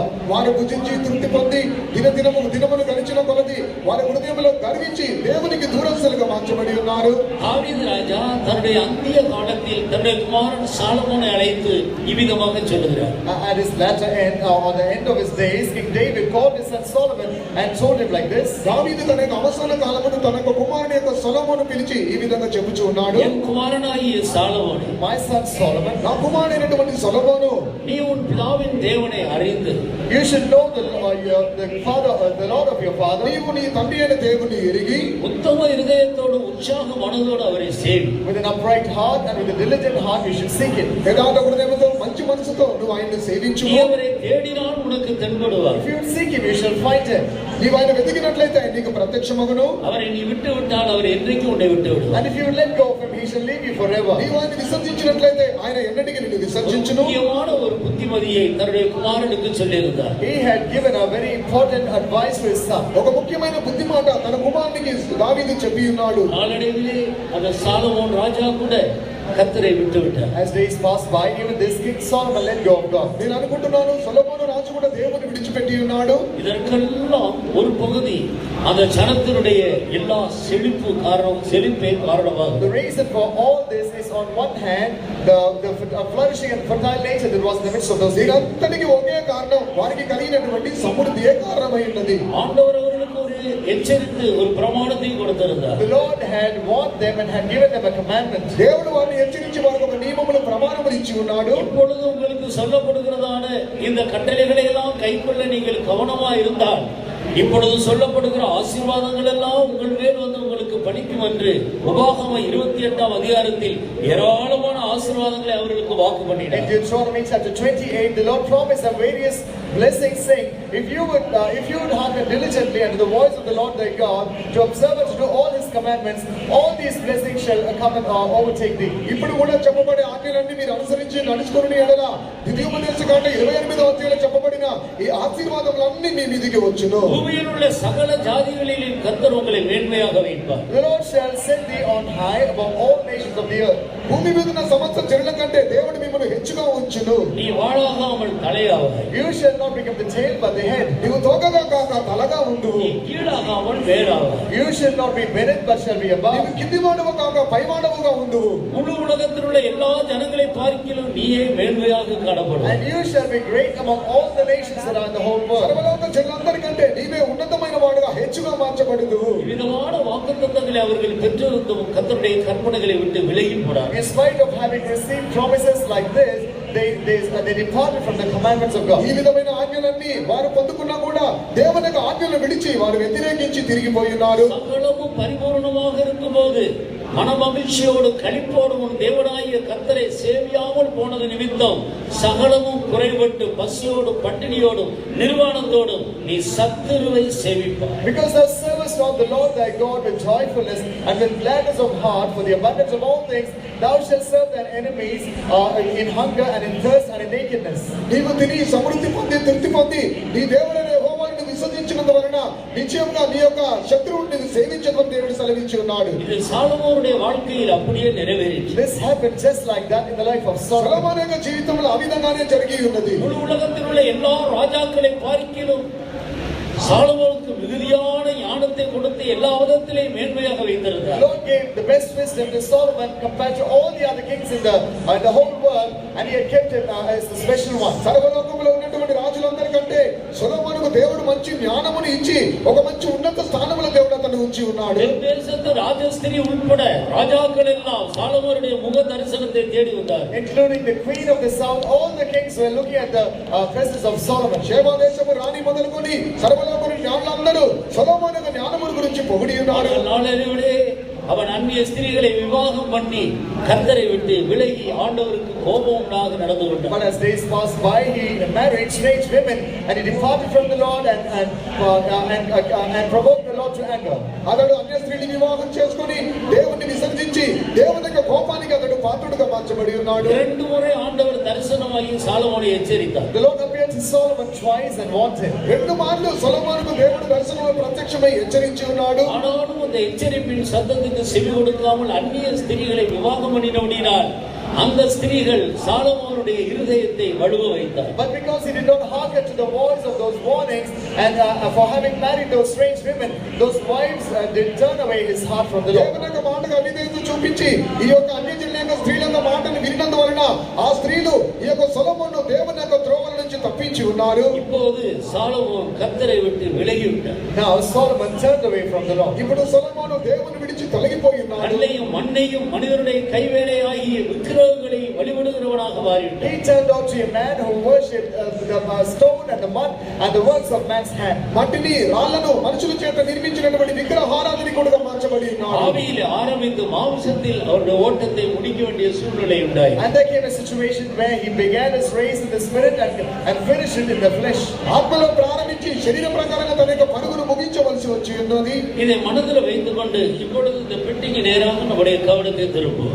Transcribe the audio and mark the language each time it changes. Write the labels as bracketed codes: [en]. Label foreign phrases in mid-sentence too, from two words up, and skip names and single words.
[te] వారు భుజించి తృప్తి పొంది దినములు గడిచిన కొలది వారి హృదయంలో గర్వించి దేవునికి దూరస్తులుగా మార్చబడి ఉన్నారు. [ta] தாவீது ராஜா தன்னுடைய அந்திய காலத்தில் தன்னுடைய குமாரன் சாலமோனை அழைத்து இவ்விதமாக சொல்லுகிறார். [en] At his latter end, on the end of his days, King David called his son Solomon and told him like this. [te] దావీదు తన యొక్క అవసాన కాలమున తన యొక్క కుమారుని యొక్క సొలొమోను పిలిచి ఈ విధంగా చెప్పుచూ ఉన్నాడు. [ta] என் குமாரனாகிய சாலமோனே, [en] My son Solomon, [te] నా కుమారుడైనటువంటి సొలొమోను, [ta] நீ உன் பிதாவின் தேவனை அறிந்து [en] you should know the Lord of your father. [te] నీవు నీ తండ్రి అయిన దేవుని ఎరిగి [ta] உத்தம இருதயத்தோடு உற்சாக மனதோடு அவரை சேவி. [en] With an upright heart and with a diligent heart, you should seek Him. [te] యథార్థ హృదయముతో మంచి మనసుతో నువ్వు ఆయన్ని సేవించు. [ta] நீ அவரை தேடினால் உனக்கு தென்படுவார். [en] If you seek Him, you shall find Him. [te] నీవు ఆయన వెతికినట్లయితే ఆయన నీకు ప్రత్యక్షమగును. [ta] அவரை நீ விட்டு விட்டால் அவர் என்றைக்கும் உன்னை விட்டு விடுவார். [en] And if you let go of Him, He shall leave you forever. [te] నీవు ఆయన విసర్జించినట్లయితే ఆయన ఎన్నటికీ నిన్ను విసర్జించును. [ta] முக்கியமான ஒரு புத்திமதியை தன்னுடைய குமாரனுக்கு சொல்லியிருந்தார். [en] He had given a very important advice to his son. [te] ఒక ముఖ్యమైన బుద్ధి మాట తన కుమారునికి దావీదు చెప్పి ఉన్నాడు. [ta] நாளடைவிலே அந்த சாலமோன் ராஜா கூட கர்த்தரை விட்டு விட்டார். [en] As days passed by, even this King Solomon let go of God. [te] నేను అనుకుంటున్నాను సొలొమోను రాజు కూడా దేవుని విడిచిపెట్టి ఉన్నాడు. [ta] இதற்கெல்லாம் ஒரு பகுதி அந்த ஜனத்தினுடைய எல்லா செழிப்பே காரணமாகும். [en] The reason for all this is, on one hand, the flourishing and fertile nature that was in the midst of those people. [te] దీనంతటికి ఒకే కారణం వారికి కలిగినటువంటి సమృద్ధియే కారణమై ఉన్నది. [ta] ஆண்டவர் அவர்களுக்கு ஒரு எச்சரித்து ஒரு பிரமாணத்தை கொடுத்திருந்தார். [en] The Lord had warned them and had given them a commandment. [te] దేవుడు వారిని హెచ్చరించి వారికి ఒక నియమములు ప్రమాణములు ఇచ్చి ఉన్నాడు. [ta] இப்பொழுது உங்களுக்கு சொல்லப்படுகிறதான இந்த கட்டளைகளை எல்லாம் கைக்கொள்ள நீங்கள் கவனமா இருந்தால் இப்பொழுது சொல்லப்படுகிற ஆசீர்வாதங்கள் எல்லாம் உங்கள் மேல் வந்து உங்களுக்கு பலிக்கும் என்று உபாகமம் 28ஆம் அதிகாரத்தில் ஏராளமான ஆசீர்வாதங்களை அவர்களுக்கு வாக்கு [en] In [ta] பண்ணினார். [en] Deuteronomy chapter 28, the Lord promised them various blessings, saying, if you would hearken diligently unto the voice of the Lord thy God, to observe and to do all his commandments, all these blessings shall come and overtake thee. [te] ఇప్పుడు కూడా చెప్పబడే ఆజ్ఞలన్నీ మీరు అనుసరించి నడుచుకుని ఎడల ద్వితీయోపదేశకాండ 28వ అధ్యాయంలో చెప్పబడిన ఈ ఆశీర్వాదములన్నీ మీ మీదికి వచ్చును. [ta] பூமியில் உள்ள சகல ஜாதிகளிலும் கர்த்தர் உங்களை மேன்மையாக வைப்பார். [en] The Lord shall set thee on high above all nations of the earth. [te] భూమి మీద ఉన్న సమస్త జనుల కంటే దేవుడు మిమ్మల్ని హెచ్చుగా ఉంచును. [ta] நீ வாளாகாமல் தலையாவாய். [en] You shall not become the tail but the head. [te] నీవు తోకగా కాక తలగా ఉండు. [ta] நீ கீழாகாமல் மேலாவாய். [en] You shall not be beneath but shall be above. [te] నీవు కింది వాడవు కాక పై వాడవుగా ఉండు. [ta] முழு உலகத்தில் உள்ள எல்லா ஜனங்களை பார்க்கிலும் நீயே மேன்மையாக காணப்படுவாய். [en] And you shall be great among all the nations that are in the whole world. [te] సర్వలోక జనులందరికంటే నీవే ఉన్నతమైన వాడుగా హెచ్చుగా మార్చబడుదు. [ta] விதமான வாக்குத்தத்தங்களை அவர்கள் பெற்றிருந்தும் கர்த்தருடைய கற்பனைகளை விட்டு விலகி போனார். [en] In spite of having received promises like this, they departed from the commandments of God. [te] ఈ విధమైన ఆజ్ఞలన్నీ వారు పొందుకున్నా కూడా దేవుని యొక్క ఆజ్ఞలను విడిచి వారు వ్యతిరేకించి తిరిగిపోయి ఉన్నారు. [ta] சகலமும் பரிபூர்ணமாக இருக்கும்போது மனமகிழ்ச்சியோடு களிப்போடும் உன் தேவனாகிய கர்த்தரை சேவியாமல் போனது நிமித்தம் சகலமும் குறைபட்டு பசியோடும் பட்டினியோடும் நிர்வாணத்தோடும் நீ சத்துருவை சேவிப்பாய். [en] Because thou servest not the Lord thy God with joyfulness and with gladness of heart for the abundance of all things, thou shalt serve thine enemies in hunger and in thirst and in nakedness. [te] నీవు తిని సమృద్ధి పొంది తృప్తి పొంది నీ దేవుడైన యెహోవాను విశ్వసించినందు వలన నిశ్చయంగా నీ యొక్క శత్రువుని సేవించదని దేవుడు సెలవించి ఉన్నాడు. [ta] இது சாலமோனுடைய வாழ்க்கையில் அப்படியே நிறைவேறிற்று. [en] This happened just like that in the life of Solomon. [te] సొలొమోను యొక్క జీవితంలో ఆ విధంగానే జరిగి ఉన్నది. [ta] முழு உலகத்தில் உள்ள எல்லா ராஜாக்களை பார்க்கிலும் சாலமோனுக்கு மிகுதியான ஞானத்தை கொடுத்து எல்லா விதத்திலேயும் மேன்மையாக [en] The [ta] வைத்திருந்தார். [en] Lord gave the best wisdom to Solomon compared to all the other kings in the whole world, and he had kept him as the special one. [te] సర్వలోకంలో ఉన్నటువంటి రాజులందరికంటే సొలొమోనుకు దేవుడు మంచి జ్ఞానమును ఇచ్చి ఒక మంచి ఉన్నత స్థానంలో దేవుడు అతన్ని ఉంచి ఉన్నాడు. [ta] தேசத்து ராஜஸ்திரி உட்பட ராஜாக்கள் எல்லாம் சாலமோனுடைய முக தரிசனத்தை தேடி வந்தார். [en] Including the queen of the south, all the kings were looking at the presence of Solomon. [te] షేబా దేశపు రాణి మొదలుకొని సర్వలోకపు జ్ఞానులందరూ సొలొమోను యొక్క జ్ఞానమును గురించి పొగిడి ఉన్నారు. [ta] நாளடைவிலே அவன் அந்நிய ஸ்திரீகளை விவாகம் பண்ணி கர்த்தரை விட்டு விலகி ஆண்டவருக்கு கோபம் உண்டாக நடந்து கொண்டான். [en] But as days passed by, he married strange women, and he departed from the Lord and provoked the Lord to anger. [te] అతడు అన్య స్త్రీని వివాహం చేసుకొని దేవుణ్ణి విసర్జించి దేవుని యొక్క కోపానికి అతడు పాత్రుడుగా మార్చబడి ఉన్నాడు. [ta] இரண்டு முறை ஆண்டவர் தரிசனமாகி சாலமோனை எச்சரித்தார். [en] The Lord appeared to Solomon twice and warned him. [te] రెండు మార్లు సొలొమోనుకు దేవుడు దర్శనంలో ప్రత్యక్షమై హెచ్చరించి ఉన్నాడు. [ta] ஆனாலும் அந்த எச்சரிப்பின் சத்தத்துக்கு செவி கொடுக்காமல் அந்நிய ஸ்திரீகளை விவாகம் பண்ணினபடினால் அந்த ஸ்திரீகள் சாலமோனுடைய இருதயத்தை வலுவ வைத்தார். [en] But because he did not hearken to the voice of those warnings, and for having married those strange women, those wives did turn away his heart from the Lord. [te] దేవుని యొక్క మాటకు అవిధేయత చూపించి ఈ యొక్క అన్యజనుల యొక్క స్త్రీల యొక్క మాటను విన్నందువలన ఆ స్త్రీలు ఈ యొక్క సొలొమోను దేవుని యొక్క త్రోవల నుంచి తప్పించి ఉన్నారు. [ta] இப்போது சாலமோன் கர்த்தரை விட்டு விலகி விட்டார். [en] Now Solomon turned away from the Lord. [te] ఇప్పుడు సొలొమోను దేవుని విడిచి తొలగిపోయి ఉన్నాడు. [ta] கல்லையும் மண்ணையும் மனிதருடைய கைவேலையாகிய விக்கிரகங்களை வழிபடுகிறவனாக மாறிவிட்டார். [en] He turned out to a man who worshipped the stone and the mud and the works of man's hand. [te] మట్టిని రాళ్లను మనుషుల చేత నిర్మించినటువంటి విగ్రహారాధకుడుగా మార్చబడి ఉన్నాడు. [ta] ஆவியில் ஆரம்பித்து மாம்சத்தில் அவருடைய ஓட்டத்தை முடிக்க வேண்டிய சூழ்நிலை உண்டாயிற்று. [en] And there came a situation where he began his race in the spirit and finished it in the flesh. [te] ఆత్మలో ప్రారంభించి శరీర ప్రకారంగా తన యొక్క పరుగును ముగించవలసి వచ్చి ఉన్నది. [ta] இதை மனதில் வைத்துக் கொண்டு இப்பொழுது இந்த பெட்டிக்கு நேராக நம்முடைய கவனத்தை திருப்புவோம்.